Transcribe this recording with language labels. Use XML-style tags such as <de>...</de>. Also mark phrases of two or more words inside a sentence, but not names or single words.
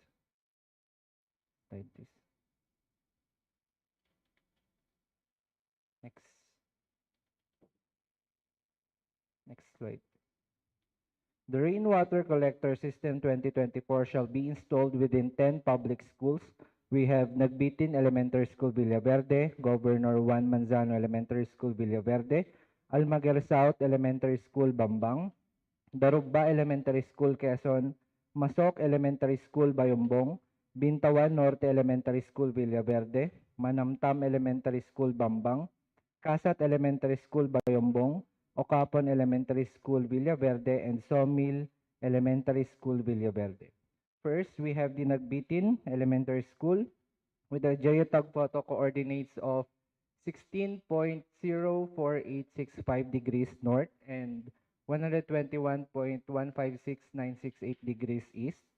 <en>Like this. Next slide. The rainwater collector system 2024 shall be installed within 10 public schools. We have Nagbitin Elementary School, Villaverde, Governor Juan Manzano Elementary School, Villaverde, Almaguer South Elementary School, Bambang, Darugba Elementary School, Quezon, Masok Elementary School, Bayombong, Bintawan Norte Elementary School, Villaverde, Manamtam Elementary School, Bambang, Kasat Elementary School, Bayombong, Ocapon Elementary School, Villaverde, and Sawmill Elementary School, Villaverde. First, we have the Nagbitin Elementary School with the geotag photo coordinates of 16.04865 degrees north and 121.156968 degrees east.</en>